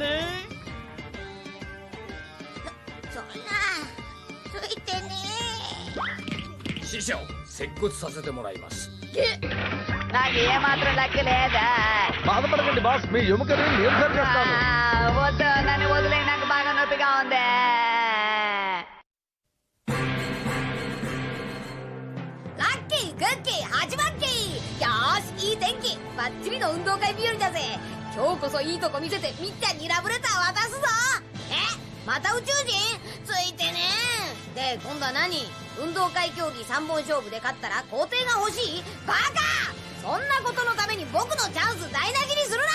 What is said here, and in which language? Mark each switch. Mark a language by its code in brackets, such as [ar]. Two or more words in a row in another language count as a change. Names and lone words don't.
[te] నాకు ఏమాత్రం లక్ లేదా? బాధపడకండి బాస్, మీ ఎముకని నేను సరి చేస్తాను. వద్దు, నన్ను వదిలే, నాకు బాగా నొప్పిగా ఉంది. లక్కీ గక్కీ హజ్వక్కీ యాస్ [ja] バッチリの運動会日和だぜ。今日こそいいとこ見せてみっちゃんにラブレター渡すぞ。また宇宙人ついてね。で今度は何？運動会競技3本勝負で勝ったら皇帝が欲しい？バカ！そんなことのために僕のチャンス台無しにするな。